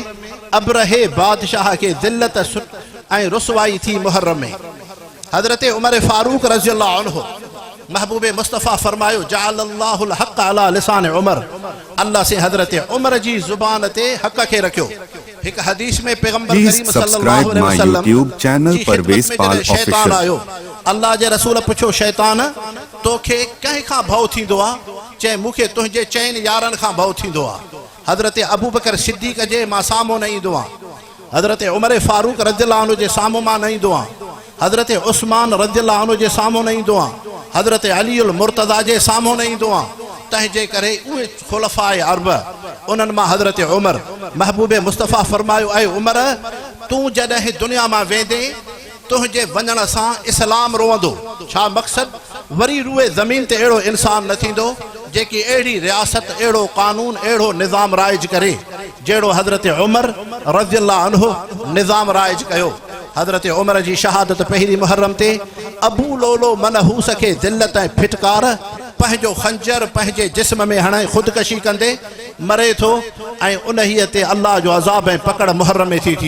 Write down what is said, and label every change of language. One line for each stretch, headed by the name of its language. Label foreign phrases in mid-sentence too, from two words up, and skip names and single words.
Sindhi: अबरहे बादशाह खे ज़िल्लत ऐं रुसवाई थी मुहर्रम में। हज़रत उमर फारूक
Arabic: رضي الله عنه
Sindhi: महबूब मुस्तफ़ा फरमायो
Arabic: جعل الله الحق على لسان عمر,
Sindhi: अल्लाह से हज़रत उमर जी ज़ुबान ते हक़ खे रखियो। एक हदीस में पैगंबर करीम
Arabic: صلى الله عليه وسلم
English: YouTube channel Parvez Pal
Sindhi: शैतान
English: ऑफिशियल
Sindhi: आयो, अल्लाह जे रसूल पुछो शैतान तोखे कंहिं खां भउ थींदो आहे? चए मूंखे तुंहिंजे चइनि यारनि खां भउ थींदो आहे। हज़रत अबू बकर सिद्दीक़ जे मां साम्हूं न ईंदो आहियां, हज़रत उमर फारूक
Arabic: رضي الله عنه
Sindhi: जे साम्हूं मां न ईंदो आहियां, हज़रत उस्मान
Arabic: رضي الله عنه
Sindhi: जे साम्हूं न ईंदो आहियां, हज़रत अलीउल मुर्तज़ा जे साम्हूं न ईंदो आहियां। तंहिंजे करे उहे खुलफ़ाए अरब उन्हनि मां हज़रत उमर महबूब मुस्तफ़ा फरमायो ऐं उमर तूं जॾहिं दुनिया मां वेंदे तुंहिंजे वञण सां इस्लाम रोवंदो। छा मक़सदु? वरी रूए ज़मीन ते अहिड़ो इंसान न थींदो जेकी अहिड़ी रियासत, अहिड़ो कानून, अहिड़ो निज़ाम राइज करे जहिड़ो हज़रत उमर
Arabic: رضي الله عنه
Sindhi: निज़ाम राइज कयो। हज़रत उमर जी शहादत पहिरीं मुहर्रम ते अबू लोलो मनहूस खे ज़िल्लत ऐं फिटकार पंहिंजो खंजर पंहिंजे जिस्म में हणे ख़ुदकशी कंदे मरे थो ऐं उन्हीअ ते अल्लाह जो अज़ाब ऐं पकड़ मुहर्रम में थी।